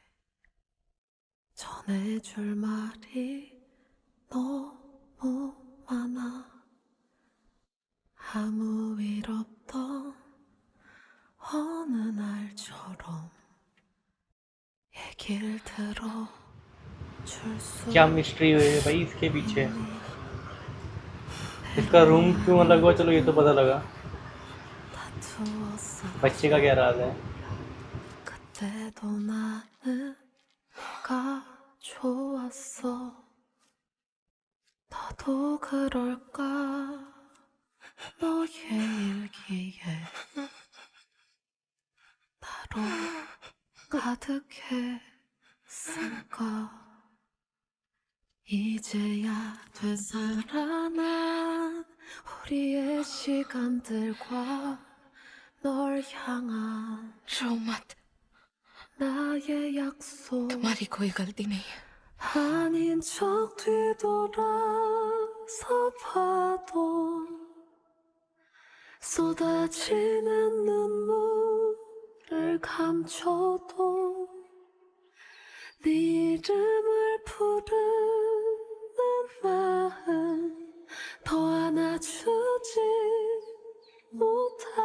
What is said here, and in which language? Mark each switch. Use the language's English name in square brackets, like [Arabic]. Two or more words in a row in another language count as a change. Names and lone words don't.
[Korean] 전해줄 말이 너무 많아. 아무 일 없던 어느 날처럼 얘기를 들어줄 수 [Hindi] क्या मिस्ट्री है भाई इसके पीछे? इसका रूम क्यों अलग हुआ? चलो ये तो पता लगा। [Korean] 다투었어. [Hindi] बच्चे का क्या राज है? [Korean] 그때도 나는 가 좋았어. 너도 그럴까? 너의 일기에 나로 가득했을까? 이제야 되살아난 우리의 시간들과 널 향한 रोमत, 나의 약속 [Hindi] तुम्हारी कोई गलती नहीं है। [Korean] 아닌 척 뒤돌아서 봐도 쏟아지는 눈물을 감춰도 네 이름을 부르는 마음 더 안아주지 못해